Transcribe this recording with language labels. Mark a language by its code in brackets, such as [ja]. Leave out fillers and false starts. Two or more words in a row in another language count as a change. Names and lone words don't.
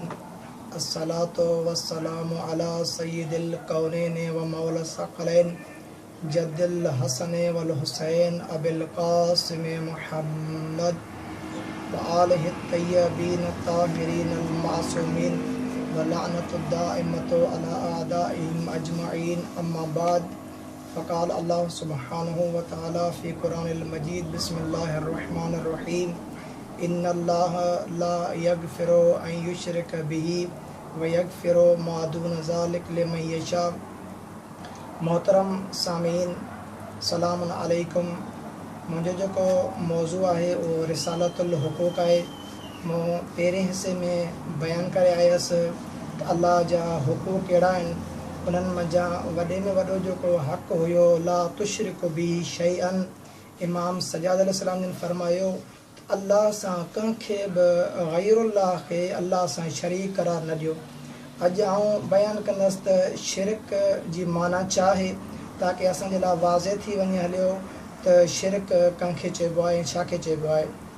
[ar] الصلاة والسلام على سيد الكونين ومولى الثقلين جد الحسن والحسين أبي القاسم محمد وآله الطيبين الطاهرين المعصومين واللعنة الدائمة على أعدائهم أجمعين. أما بعد، فقال الله سبحانه وتعالى في قرآن المجيد: بسم الله الرحمن الرحيم. إن الله لا يغفر أن يشرك به ويغفر ما دون ذلك لمن يشاء. [sd] मोहतरम सामीन, [ar] سلام عليكم. [sd] मुंहिंजो जेको मौज़ू आहे उहो रिसालत الحقوق आहे। मूं पहिरें हिसे में बयानु करे आयसि त अल्लाह जा हुकूक कहिड़ा आहिनि। उन्हनि मंझां वॾे में वॾो जेको हक़ हुयो, [ar] لا تشرك به شيئا. [sd] इमाम सजाद अलैहिस्सलाम जिन फरमायो त अल्लाह सां कंहिंखे बि गैरुल्लाह खे अल्लाह सां शरीक करार न ॾियो। अॼु आउं बयानु कंदसि त शिरक जी माना छा आहे, ताकी असांजे लाइ वाज़े थी वञे हलियो त शिरक कंहिंखे चइबो आहे ऐं छा खे चइबो आहे।